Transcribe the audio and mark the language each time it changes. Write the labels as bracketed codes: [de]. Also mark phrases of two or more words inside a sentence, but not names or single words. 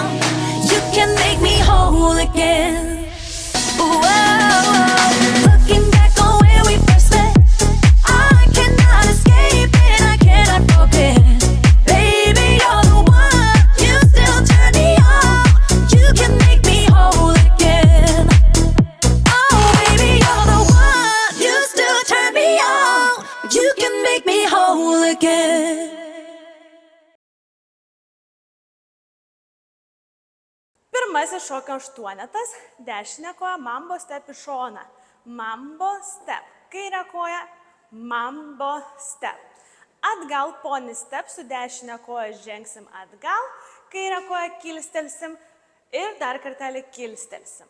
[en] You can make me whole again. Whoa, looking back on where we first met, I cannot escape it, I cannot forget. Baby, you're the one, you still turn me on. You can make me whole again. Oh, baby, you're the one, you still turn me on. You can make me whole again. [lt] Pirmasis šokio aštuonetas – dešinė koja [en] mambo step [lt] į šoną. [en] Mambo step. [lt] Kairė koja [en] mambo step. [lt] Atgal [en] pony step, [lt] su dešinė koja žengsim atgal, kairę koją kilstelsim ir dar kartelį kilstelsim.